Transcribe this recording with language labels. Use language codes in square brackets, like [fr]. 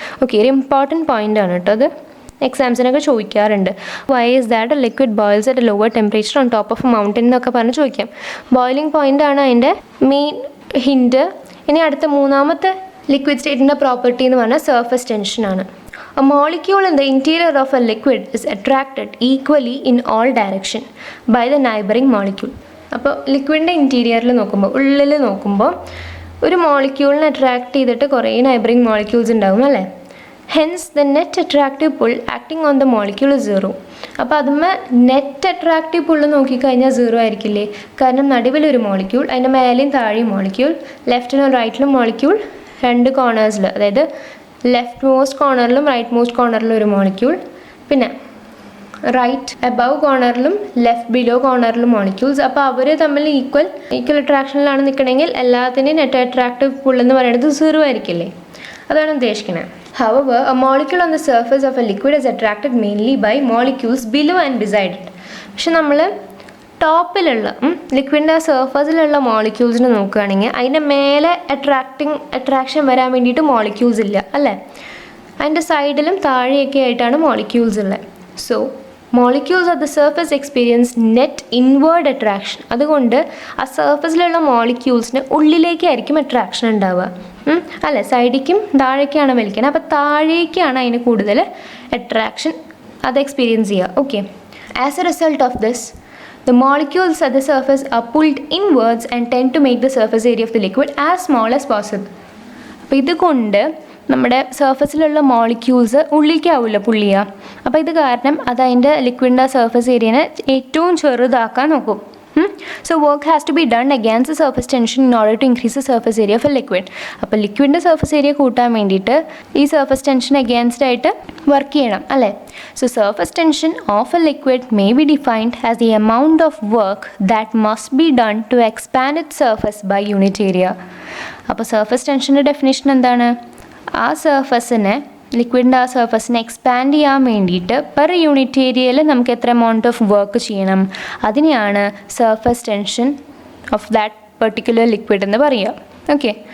[ml] Okay, ഒരു important point ആണ് കേട്ടോ അത്, എക്സാംസിനൊക്കെ ചോദിക്കാറുണ്ട്. [en] why is that a liquid boils at a lower temperature on top of a mountain [ml] എന്നൊക്കെ പറഞ്ഞ് ചോദിക്കാം. ബോയിലിംഗ് പോയിൻ്റ് ആണ് അതിൻ്റെ മെയിൻ ഹിൻറ്റ്. ഇനി അടുത്ത മൂന്നാമത്തെ ലിക്വിഡ് സ്റ്റേറ്റിൻ്റെ പ്രോപ്പർട്ടി എന്ന് പറഞ്ഞാൽ സർഫസ് ടെൻഷനാണ്. [en] A molecule in the interior of a liquid is attracted equally in all direction by the neighboring molecule. [ml] അപ്പോൾ ലിക്വിഡിൻ്റെ ഇൻറ്റീരിയറിൽ നോക്കുമ്പോൾ, ഉള്ളിൽ നോക്കുമ്പോൾ ഒരു മോളിക്യൂളിനെ അട്രാക്ട് ചെയ്തിട്ട് കുറേ നൈബറിങ് മോളിക്യൂൾസ് ഉണ്ടാകും അല്ലേ. [en] Hence the net attractive pull acting on the molecule is 0. [ml] അപ്പോൾ അതുമ്മേ നെറ്റ് അട്രാക്റ്റീവ് പുള്ള് നോക്കിക്കഴിഞ്ഞാൽ 0 ആയിരിക്കില്ലേ, കാരണം നടുവിലൊരു മോളിക്യൂൾ, അതിൻ്റെ മേലെയും താഴെയും മോളിക്യൂൾ, ലെഫ്റ്റിലും റൈറ്റിലും മോളിക്യൂൾ, രണ്ട് കോർണേഴ്സിൽ, അതായത് ലെഫ്റ്റ് മോസ്റ്റ് കോർണറിലും റൈറ്റ് മോസ്റ്റ് കോർണറിലും ഒരു മോളിക്യൂൾ, പിന്നെ right above കോർണറിലും left below കോർണറിലും molecules. അപ്പോൾ അവർ തമ്മിൽ ഈക്വൽ അട്രാക്ഷനിലാണ് നിൽക്കണമെങ്കിൽ എല്ലാത്തിൻ്റെയും നെറ്റ് അട്രാക്റ്റീവ് പുൾ എന്ന് പറയുന്നത് 0 ആയിരിക്കില്ലേ, അതാണ് ഉദ്ദേശിക്കുന്നത്. [en] However, a molecule on the surface of a liquid is attracted mainly by molecules below and beside it. [ml] പക്ഷെ നമ്മൾ ടോപ്പിലുള്ള ലിക്വിഡിൻ്റെ സർഫസിലുള്ള മോളിക്യൂൾസിന് നോക്കുകയാണെങ്കിൽ അതിൻ്റെ മേലെ അട്രാക്ഷൻ വരാൻ വേണ്ടിയിട്ട് മോളിക്യൂൾസ് ഇല്ല അല്ലേ. അതിൻ്റെ സൈഡിലും താഴെയൊക്കെ ആയിട്ടാണ് മോളിക്യൂൾസ് ഉള്ളത്. [en] So molecules at the surface experience net inward attraction. [ml] അതുകൊണ്ട് ആ സർഫസിലുള്ള മോളിക്യൂൾസിന് ഉള്ളിലേക്കായിരിക്കും അട്രാക്ഷൻ ഉണ്ടാവുക അല്ലേ. സൈഡിലേക്കും താഴേക്കാണ് വലിക്കുന്നത്. അപ്പോൾ താഴേക്കാണ് അതിന് കൂടുതൽ അട്രാക്ഷൻ അത് എക്സ്പീരിയൻസ് ചെയ്യുക. Okay. [en] As a result of this the molecules at the surface are pulled inwards and tend to make the surface area of the liquid as small as possible. [ml] അപ്പോൾ ഇതുകൊണ്ട് നമ്മുടെ സർഫസിലുള്ള മോളിക്യൂൾസ് ഉള്ളിലേക്കാവില്ല പുൾ ചെയ്യുക. അപ്പോൾ ഇത് കാരണം അത് അതിൻ്റെ ലിക്വിഡിൻ്റെ സർഫസ് ഏരിയനെ ഏറ്റവും ചെറുതാക്കാൻ നോക്കും. [en] So work has to be done against the surface tension in order to increase the surface area of a liquid. [ml] അപ്പോൾ ലിക്വിഡിൻ്റെ സർഫസ് ഏരിയ കൂട്ടാൻ വേണ്ടിയിട്ട് ഈ സർഫസ് ടെൻഷൻ അഗെയിൻസ്റ്റ് ആയിട്ട് വർക്ക് ചെയ്യണം അല്ലേ. [en] So surface tension of a liquid may be defined as the amount of work that must be done to expand its surface by unit area. [ml] അപ്പോൾ surface ടെൻഷൻ്റെ definition എന്താണ്? ആ സർഫസിനെ ലിക്വിഡിൻ്റെ ആ സർഫസിനെ expand ചെയ്യാൻ വേണ്ടിയിട്ട് per unit ഏരിയയിൽ നമുക്ക് എത്ര എമൗണ്ട് ഓഫ് വർക്ക് ചെയ്യണം, അതിനെയാണ് surface tension of that particular liquid എന്ന് പറയുക. ഓക്കെ.